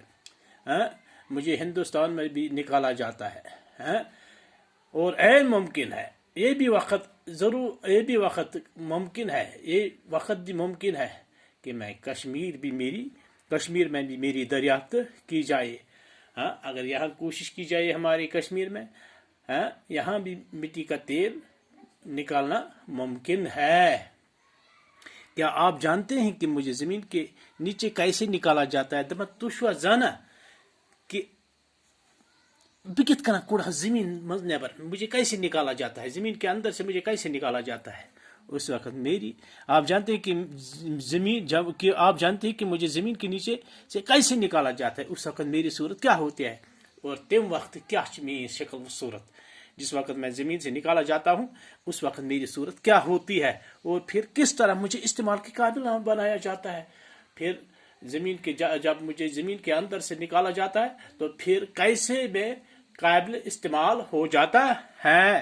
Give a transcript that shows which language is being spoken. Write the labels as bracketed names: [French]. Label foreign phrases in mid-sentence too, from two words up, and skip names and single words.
[Urdu] مجھے ہندوستان میں بھی نکالا جاتا ہے اور عین ممکن ہے یہ وقت بھی ممکن ہے کہ میں کشمیر میں بھی میری دریافت کی جائے. اگر یہاں کوشش کی جائے ہمارے کشمیر میں یہاں بھی مٹی کا تیل نکالنا ممکن ہے. کیا آپ جانتے ہیں کہ مجھے زمین کے نیچے کیسے نکالا جاتا ہے؟ [Kashmiri] دپان تُہۍ چھُوا زانان کہ بہٕ کِتھ کٔنۍ کوٚڑہس زمین منٛز نیبر، [Urdu] مجھے کیسے نکالا جاتا ہے، زمین کے اندر سے مجھے کیسے نکالا جاتا ہے؟ اس وقت آپ جانتے ہیں کہ آپ جانتے ہیں کہ مجھے زمین کے نیچے سے کیسے نکالا جاتا ہے، اس وقت میری صورت کیا ہوتی ہے، اور تم وقت کیا میری شکل و صورت، جس وقت میں زمین سے نکالا جاتا ہوں اس وقت میری صورت کیا ہوتی ہے، اور پھر کس طرح مجھے استعمال کے قابل بنایا جاتا ہے، پھر جب مجھے زمین کے اندر سے نکالا جاتا ہے تو پھر کیسے میں قابل استعمال ہو جاتا ہے۔